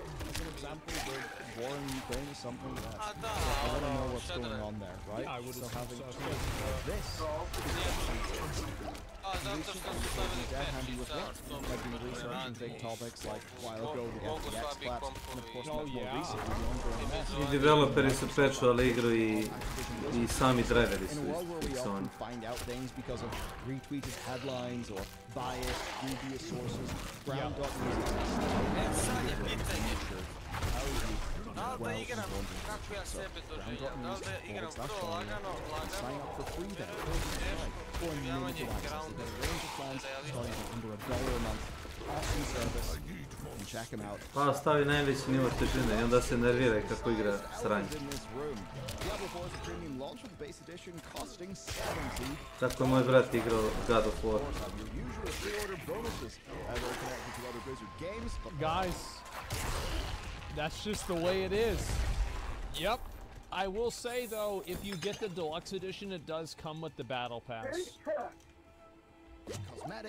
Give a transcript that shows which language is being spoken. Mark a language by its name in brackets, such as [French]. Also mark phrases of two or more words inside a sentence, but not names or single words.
[English] As an example, the war in Ukraine is something that I want to know what's going on there, right? Yeah, I would so having so. this is dead handy with work. I've been researching big topics like a while ago the FTX collapse, and of course much more recently the ongoing mess. [Serbian] I developeri su patchovali igru i sami driveri su [English] In a world where we [Serbian] fiksovani. [English] often find out things because of retweeted headlines or biased, dubious sources, Ground.news [Serbian] da igram kako ja sebe doživljam, da igram vrlo lagano, [English] sign up for free then. For [Serbian] Javanje [English] Ground, a range of plans starting at under $1 a month. Awesome service. And check them out. [Serbian] Pa stavi najveći nivo težine i onda se nerviraj kako igra sranje. Tako je moj brat igrao God of War. [English] Guys, that's just the way it is. Yep. I will say though, if you get the deluxe edition, it does come with the battle pass. Cosmetics,